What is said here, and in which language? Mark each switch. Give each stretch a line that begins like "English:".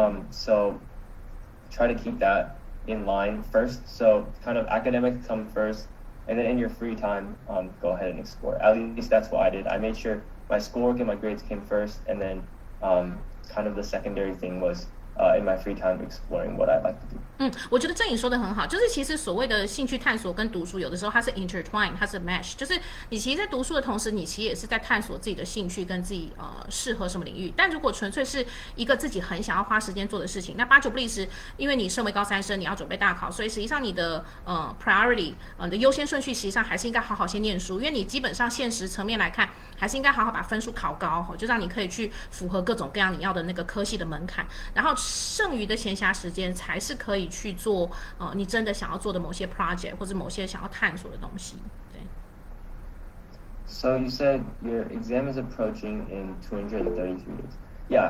English: So try to keep that in line first. So kind of academics come first, and then in your free time, go ahead and explore. At least that's what I did. I made sure my schoolwork and my grades came first, and then kind of the secondary thing was in my free time exploring what I like to do.
Chinese: 我觉得郑颖说的很好，就是其实所谓的兴趣探索跟读书，有的时候它是 intertwine， 它是 mesh， 就是你其实，在读书的同时，你其实也是在探索自己的兴趣跟自己适合什么领域。但如果纯粹是一个自己很想要花时间做的事情，那8九不离十，因为你身为高三生，你要准备大考，所以实际上你的priority，你的优先顺序实际上还是应该好好先念书，因为你基本上现实层面来看，还是应该好好把分数考高，就让你可以去符合各种各样你要的那个科系的门槛，然后剩余的闲暇时间才是可以去做你真的想要做的某些 project 或者某些想要探索的东西。对。
English: So you said your exam is approaching in 233 days. Yeah.